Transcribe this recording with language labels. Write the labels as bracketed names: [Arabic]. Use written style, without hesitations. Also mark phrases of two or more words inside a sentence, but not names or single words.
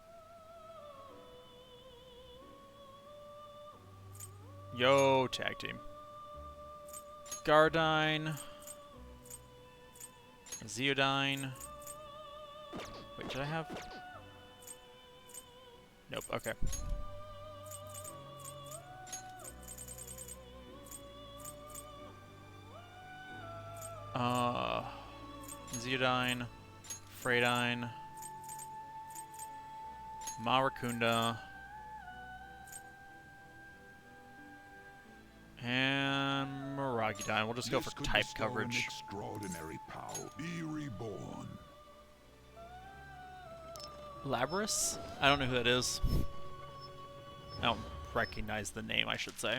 [English] Yo, tag team. Gardine. Zeodine. Wait, did I have? Nope, okay. Zeodine. Freydine. Marakunda. And Maragidine. We'll just go for type coverage. Extraordinary power. Be reborn. Labras? I don't know who that is. I don't recognize the name, I should say.